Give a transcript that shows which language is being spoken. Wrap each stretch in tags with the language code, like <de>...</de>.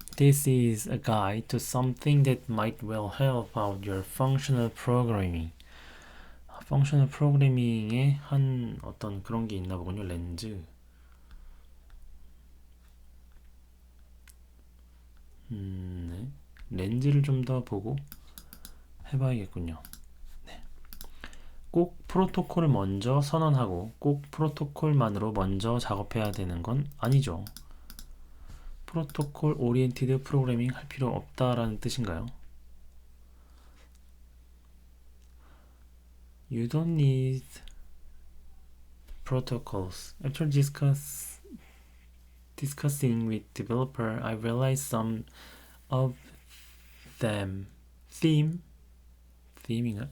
<en>This is a guide to something that might well help out your functional programming.</en> <ko>functional programming에 한 어떤 그런 게 있나 보군요. 렌즈. 네. 렌즈를 좀 더 보고 해봐야겠군요. 네. 꼭 프로토콜을 먼저 선언하고 꼭 프로토콜만으로 먼저 작업해야 되는 건 아니죠. 프로토콜 오리엔티드 프로그래밍 할 필요 없다라는 뜻인가요?</ko> <en>You don't need protocols. After discussing with developer, I realized some of them theme인가?</en>